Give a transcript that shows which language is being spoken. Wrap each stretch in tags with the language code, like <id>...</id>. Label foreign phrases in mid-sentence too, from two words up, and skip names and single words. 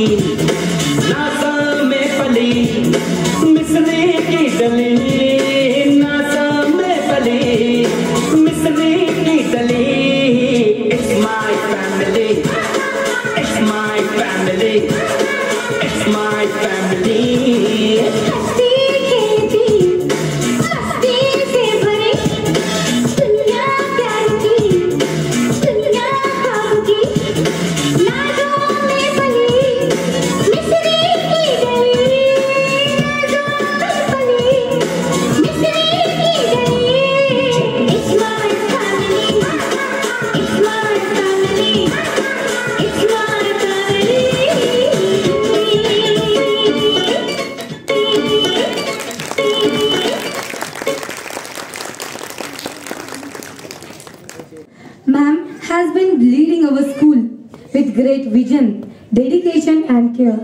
<hi>नासा में पली मिसरी की डली, नासा में पली मिसरी की डली।</hi> <en>It's my family, it's my family, it's my family।</en> <hi>हंसती खेलती मस्ती से भरी दुनिया प्यार की, दुनिया ख्वाब की। नाज़ों में पली मिसरी की डली, नाज़ों में पली मिसरी की डली।</hi> <en>It's my family, it's my family, it's my family। Ma'am has been leading our school with great vision, dedication and care.</en>